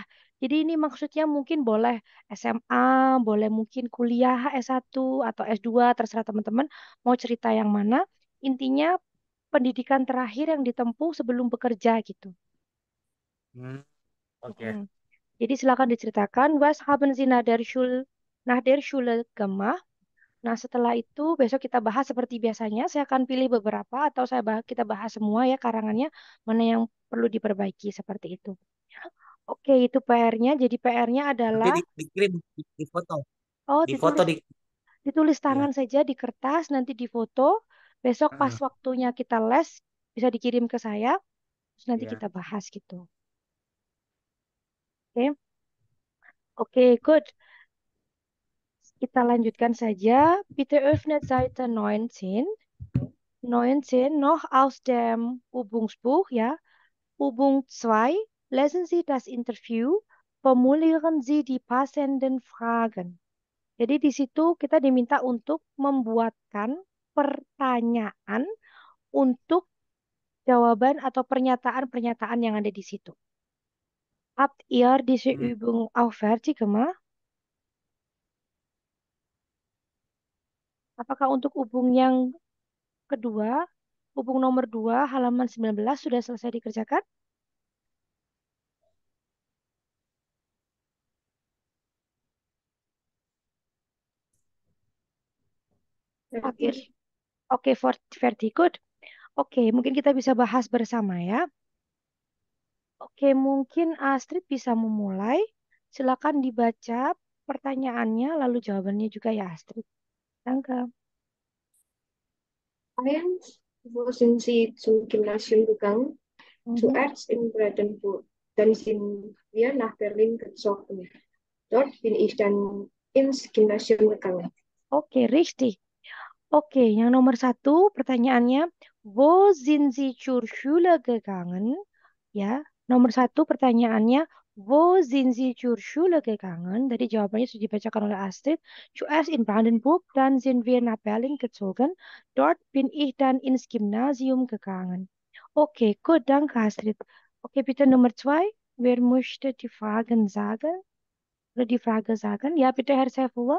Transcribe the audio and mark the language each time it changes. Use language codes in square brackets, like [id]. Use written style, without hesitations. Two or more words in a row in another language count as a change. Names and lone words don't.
[id] Jadi ini maksudnya mungkin boleh SMA, boleh mungkin kuliah S1 atau S2, terserah teman-teman mau cerita yang mana. Intinya pendidikan terakhir yang ditempuh sebelum bekerja gitu. Hmm, oke. Mm-mm. Jadi silakan diceritakan, [de] was haben Sie nach der Schule gemacht? [id] Nah, setelah itu besok kita bahas seperti biasanya. Saya akan pilih beberapa atau kita bahas semua ya karangannya mana yang perlu diperbaiki seperti itu. Oke, itu PR-nya. Jadi PR-nya Nanti adalah dikirim di foto. oh Di foto di ditulis ya. tangan saja di kertas, nanti difoto. Besok pas Heeh, waktunya kita les bisa dikirim ke saya, terus nanti ya. kita bahas gitu. Oke, oke, good. Kita lanjutkan saja. [de] Bitte öffnet Seite 19. 19 noch aus dem Übungsbuch, ya. Übung 2. Lesen Sie das Interview. Formulieren Sie die passenden Fragen. [id] Jadi di situ kita diminta untuk membuatkan pertanyaan untuk jawaban atau pernyataan-pernyataan yang ada di situ. [de] Habt ihr diese Hmm. Übung auch fertig gemacht? [id] Apakah untuk hubung yang kedua, hubung nomor 2 halaman 19 sudah selesai dikerjakan? [de] Habt ihr, Fertig. [en] Oke, very good. [id] Oke, mungkin kita bisa bahas bersama ya. Oke, mungkin Astrid bisa memulai. Silakan dibaca pertanyaannya, lalu jawabannya juga ya Astrid. [de] Danke. Einst sind sie zum Gymnasium gegangen, Mhm. zuerst in Brandenburg. Dann sind wir nach Berlin gezogen. Dort bin ich dann ins Gymnasium gegangen. Oke, richtig. [id] Oke, yang nomor satu pertanyaannya, [de] wo sind Sie zur Schule gegangen? [id] Ya, nomor satu pertanyaannya, [de] wo sind Sie zur Schule gegangen? [id] Tadi jawabannya sudah dibacakan oleh Astrid. [de] Zuerst in Brandenburg, dann sind wir nach Berlin gezogen. Dort bin ich dann ins Gymnasium gegangen. Oke, gut, danke Astrid. Oke, bitte Nummer zwei. Wer möchte die Fragen sagen? Oder die Frage sagen? Ja, bitte Herr Saifullah.